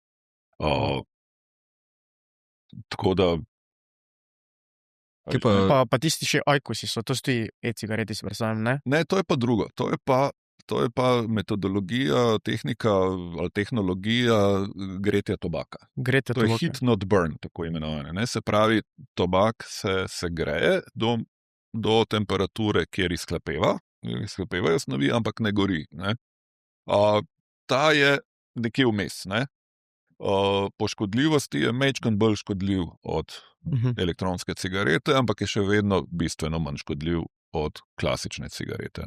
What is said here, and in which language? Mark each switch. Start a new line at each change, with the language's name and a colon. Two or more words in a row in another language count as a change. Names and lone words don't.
Slovenian: Tako da... Pa tisti še ajkusi so, to so ti e-cigareti, se predstavljam, ne? Ne, to je pa drugo, to je pa metodologija, tehnika ali tehnologija gretja tobaka. To je
English: heat not burn,
Slovenian: tako imenovane, ne, se pravi, tobak se greje do temperature, kjer izhlepevajo snovi, ampak ne gori. Ne? Ta je nekje vmes. Ne? Po škodljivosti je majčkeno bolj škodljiv od elektronske cigarete, ampak je še vedno bistveno manj škodljiv od klasične cigarete.